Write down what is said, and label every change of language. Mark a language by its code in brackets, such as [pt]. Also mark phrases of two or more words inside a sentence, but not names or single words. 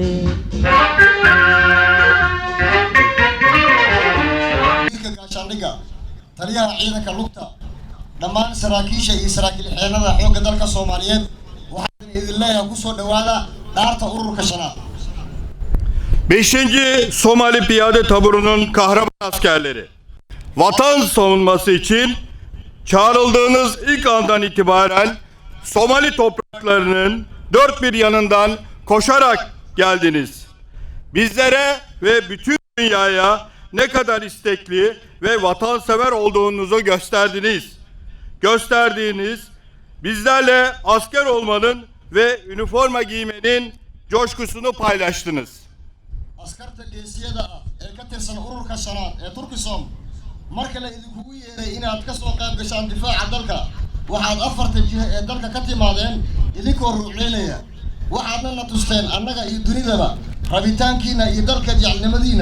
[so] taliyaha ciidanka lugta dhammaan saraakiisha iyo saraakiil xeelada xoogga dalka Soomaaliyeed waxaan idin leeyahay ku soo dhawaada dhaarta ururka shanaad. 5. [tr] Somali Piyade Taburu'nun kahraman askerleri, vatan savunması için çağrıldığınız ilk andan itibaren Somali topraklarının dört bir yanından koşarak geldiniz. Bizlere ve bütün dünyaya ne kadar istekli ve vatansever olduğunuzu gösterdiğiniz bizlerle asker olmanın ve üniforma giymenin coşkusunu paylaştınız. [so] Askarta geesiyada ee ka tirsan ururka shanaad ee Turkisom marka la idinku yeeray inaad ka soo qayb gashaan difaaca dalka waxaad afarta jiha ee dalka ka timaadeen idinkoo ruuxleynaya waxaadna na tusteen annaga iyo dunidaba rabitaankiina iyo dalka jecelnimadiina